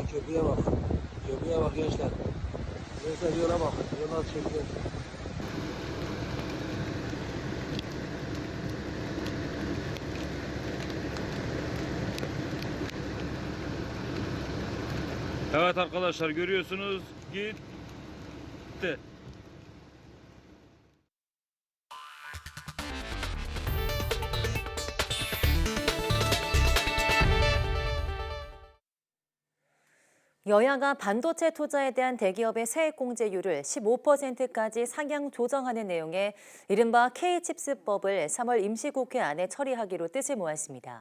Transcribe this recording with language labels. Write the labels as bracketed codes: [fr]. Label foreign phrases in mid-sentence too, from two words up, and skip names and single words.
[tr] Yapıyor gençler. Gençler yola bak. Yola çekiyor. Evet arkadaşlar görüyorsunuz gitti. [ko] 여야가 반도체 투자에 대한 대기업의 세액공제율을 15%까지 상향 조정하는 내용의 이른바 K칩스법을 3월 임시국회 안에 처리하기로 뜻을 모았습니다.